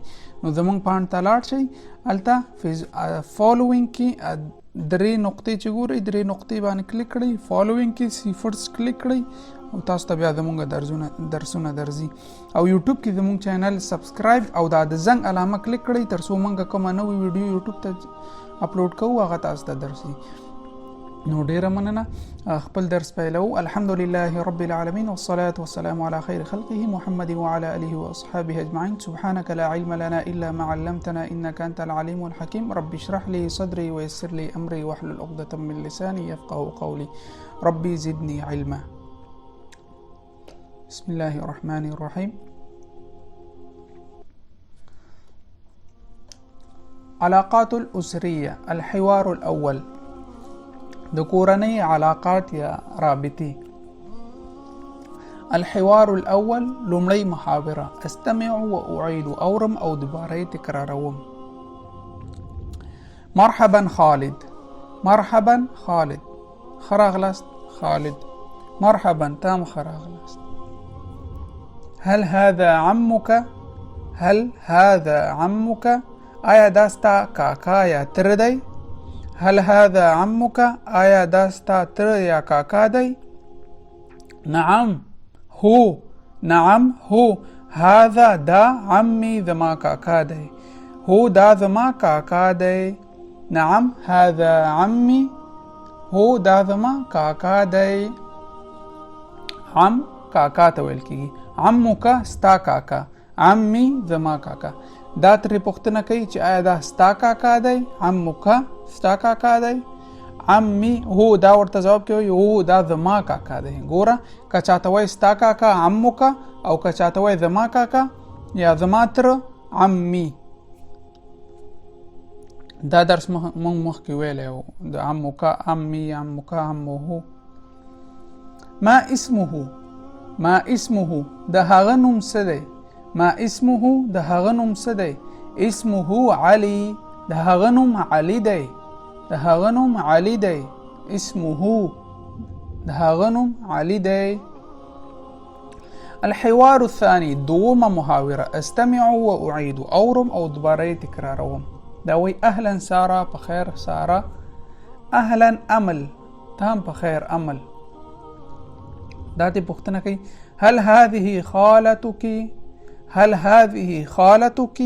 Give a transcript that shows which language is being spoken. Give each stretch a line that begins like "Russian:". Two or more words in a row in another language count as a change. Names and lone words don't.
Pashto: نو زموږ پاڼې ته لاړ شئ، هلته فالوینګ کې درې نقطې چې ګورئ درې نقطې باندې کلیک کړئ، فالوینګ کې سیفرز کلیک کړئ او تاسو ته بیا زموږ درسونه درځي. او یوټیوب کې زموږ چینل سبسکرایب او دا د زنګ علامه کلیک کړئ تر څو موږ کومه نوې ویډیو یوټیوب ته اپلوډ کوو هغه تاسو ته درسي. نو ډیره مننه. خپل درس پیلو.
Arabic: الحمدلله رب العالمين والصلاة والسلام على خير خلقه محمد وعلى آله وأصحابه أجمعين. سبحانك لا علم لنا إلا ما علمتنا إنك أنت العليم الحكيم. رب اشرح لي صدري ويسر لي أمري واحلل عقدة من لساني يفقهوا قولي. ربي زدني علما. بسم الله الرحمن الرحيم. علاقات الأسرية. الحوار الأول.
Pashto: د کورنۍ علاقات یا رابطې.
Arabic: الحوار الاول
Pashto: لومړی محاوره.
Arabic: استمع و اعيد
Pashto: اورم او دوباره تکراروم.
Arabic: مرحبا خالد. مرحبا خالد.
Pashto: خراغلست خالد. مرحبا تام خراغلست.
Arabic: هل هذا عمك؟ هل هذا عمك؟
Pashto: آیا داستا کاکا یا تر دی؟
Arabic: هل هذا عمك؟
Pashto: آیا داستا تر یا کاکا دی؟
Arabic: نعم هو. نعم هو.
Pashto: هذا دا عمي زما کاکا دی. هو دا زما کاکا دی.
Arabic: نعم هذا عمي.
Pashto: هو دا زما کاکا دی. عم کاکا ته ویل کیږي. عمک ستا کاکا. عمي زما کاکا. دا ترې پوښتنه کوي چې آیا دا ستا کاکا دی؟ عمک ستا کاکا دی. عمي هو دا ورته جواب کوي هو دا زما کاکا دی. ګوره که چاته وایي ستا کاکا عمک او که چاته وایي زما کاکا یا زما تر عمي. دا درس مونږ مخکې ویلی و د
Arabic: عمک عمي عمک عمه. ما اسمه؟ ما اسمه
Pashto: د هغه نوم څه دی؟
Arabic: ما اسمه
Pashto: د هغه نوم څه دی؟
Arabic: اسمه علي.
Pashto: د هغه نوم علي دی. د هغه نوم علي دی. اسمه د هغه نوم علي دی.
Arabic: الحوار الثاني
Pashto: دومه محاوره.
Arabic: استمع و اعيد
Pashto: اورم او دوباره تکراروم. دا وی اهلا ساره په خیر ساره. اهلا امل تام په خیر امل. دا ته پوښتنه کوي
Arabic: هل هذه خالتك؟ هل هذه خالتك؟